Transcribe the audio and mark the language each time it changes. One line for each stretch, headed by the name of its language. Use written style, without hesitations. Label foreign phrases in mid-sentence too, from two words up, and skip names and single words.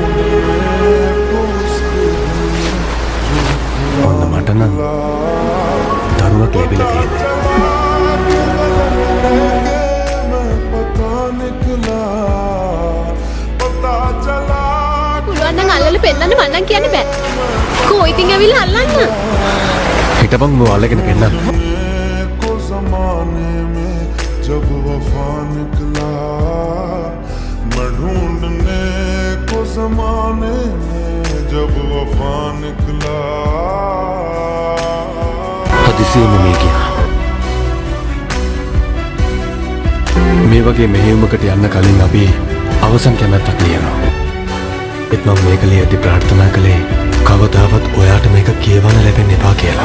Sinhala: ඔන්න මට නම් තරුවක් ලැබිලා තියෙනවා. පුළුවන් නම් අල්ලලා පෙන්නන්න මම නම් කියන්නේ බෑ. කෝ ඉතින් ඇවිල්ලා අල්ලන්න. හිටපන් මෝ අල්ලගෙන පෙන්නන්න.
Hindi: जब वफा निकला, मैं ढूंढने को जमाने में जब वफा निकला.
Sinhala: හදිසියෙම මේ ගියා. මේ වගේ මෙහෙයුමකට යන්න කලින් අපි අවසන් කැමැත්තක් ලියනවා. ඒත් මම මේක ලියද්දි ප්‍රාර්ථනා කළේ කවදාවත් ඔයාට මේක කියවන්න ලැබෙන්න එපා කියලා.